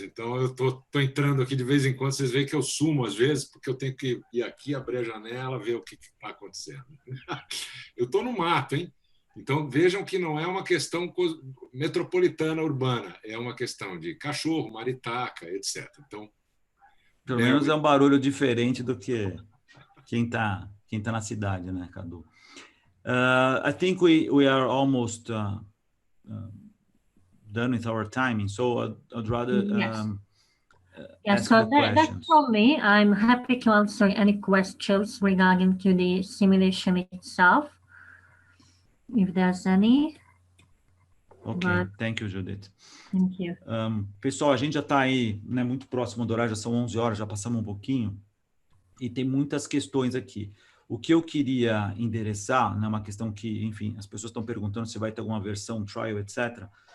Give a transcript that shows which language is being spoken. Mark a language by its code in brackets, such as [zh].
[pt] Então, eu estou entrando aqui de vez em quando. Vocês veem que eu sumo às vezes, porque eu tenho que ir aqui, abrir a janela, ver o que está acontecendo. Eu estou no mato, hein? Então, vejam que não é uma questão metropolitana, urbana. É uma questão de cachorro, maritaca, etc. Então, pelo menos é um barulho diferente do que quem está na cidade, né, Cadu? [en] I think we are almost done with our timing, so I'd rather ask so the questions. That's from me. I'm happy to answer any questions regarding to the simulation itself, if there's any. Ok, thank you, Judith. Thank you. [pt] Pessoal, a gente já está aí, né, muito próximo do horário, já são 11 horas, já passamos um pouquinho, e tem muitas questões aqui. O que eu queria endereçar, né, uma questão que, enfim, as pessoas estão perguntando se vai ter alguma versão, trial, etc.